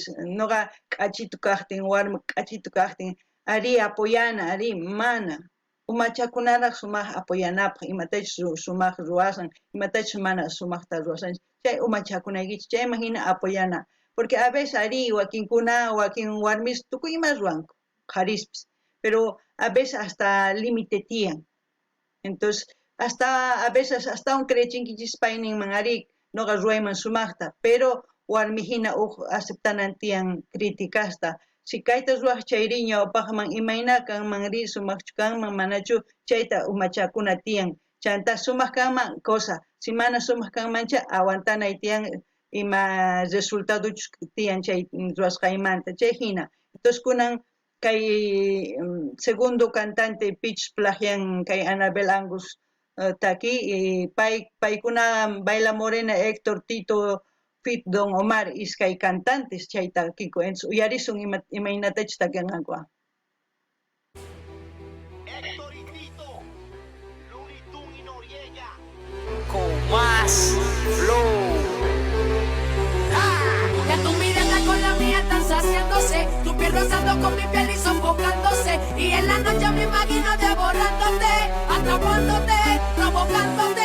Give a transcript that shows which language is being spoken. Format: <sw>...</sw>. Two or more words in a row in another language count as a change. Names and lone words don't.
<qu>noqa k'achitu kaqtin warmi k'achitu kaqtin ari apoyana ari mana umachakunaraq sumaq apoyanapaq imatachus sumaq ruwasan imatachus mana sumaqta ruwasanchis chay umachakunaykichis chayman hina apoyana</qu> <es>porque a veces</es> <qu>ari wakinkuna wakin warmis tukuy ima ruwanku qharispis</qu> <es>pero a veces hasta límite</es> <qu>tiyan</qu> <es>entonces hasta a veces hasta</es> <qu>creechinkichis pay ninman ari noqa ruwayman sumaqta pero warmi hina aceptanan tiyan criticasta si kayta ruwaq chayri ñawpaqman imayna kanman ri sumaqchu kanman manachu chayta umachakuna tiyan chanta sumaq kanman</qu> <es>cosa si</es> <qu>mana sumaq kanmancha aguantanay tiyan ima resultadochus tiyan chay ruwasqaymanta chay hina entonces kunan kay segundo cantante Pichus plagian kay Anabel Angus taki paykuna Baila Morena Héctor Tito Fit Don Omar iskay cantantes chay takiku entonces uyarisun imaynatachus takianqakuqa</qu> <es>Héctor y Tito, Looney Tunes y Noriega, con más flow. Ya tu mirada con la mía están saciándose, tu piel rozando con mi piel y sofocándose, y en la noche me imagino devorándote, atrapándote, provocándote.</es>